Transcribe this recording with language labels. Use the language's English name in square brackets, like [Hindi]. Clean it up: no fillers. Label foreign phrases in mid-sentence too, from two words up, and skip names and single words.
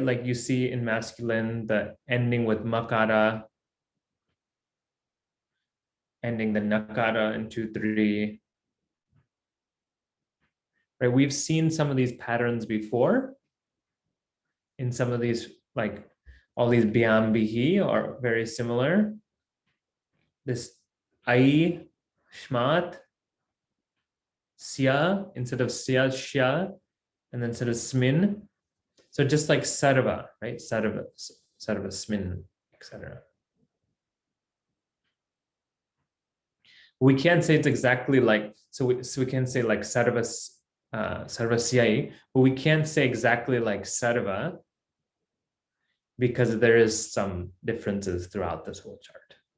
[English] Like you see in masculine, the ending with makara, ending the nakara in 2-3, right? We've seen some of these patterns before in some of these, like all these biambihi are very similar. This ai, shmat, sya, instead of sya, shya, and then instead of smin. So just like sarva, right? Sarva, smin, etc. We can't say it's exactly like, so we can say like sarva, sarvasyai, but we can't say exactly like sarva because there is some differences throughout this whole chart.